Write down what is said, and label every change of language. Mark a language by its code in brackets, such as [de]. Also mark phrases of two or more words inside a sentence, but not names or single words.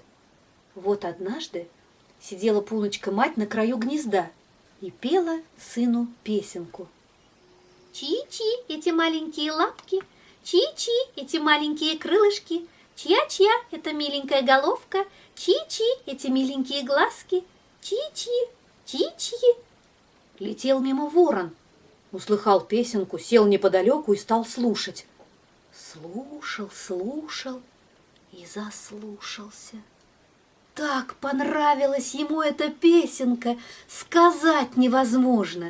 [ru] Вот однажды сидела Пуночка-мать на краю гнезда и пела сыну песенку. Чи-чи, эти маленькие лапки, чи-чи, эти маленькие крылышки, чья-чья, эта миленькая головка, чи-чи, эти миленькие глазки, чи-чи, чи-чи. Летел мимо ворон, услыхал песенку, сел неподалеку и стал слушать. Слушал, слушал и заслушался. Так понравилась ему эта песенка, сказать невозможно.